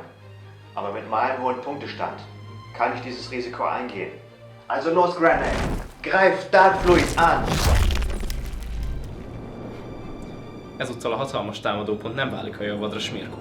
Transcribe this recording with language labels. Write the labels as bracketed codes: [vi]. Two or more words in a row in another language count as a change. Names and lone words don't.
[de] Aber mit meinem hohen Punktestand kann ich dieses Risiko eingehen. Also los, Granell! Greif Dark Fluid an! [hu] Ezúttal a hatalmas támadópont nem válik a javadra, Smirko.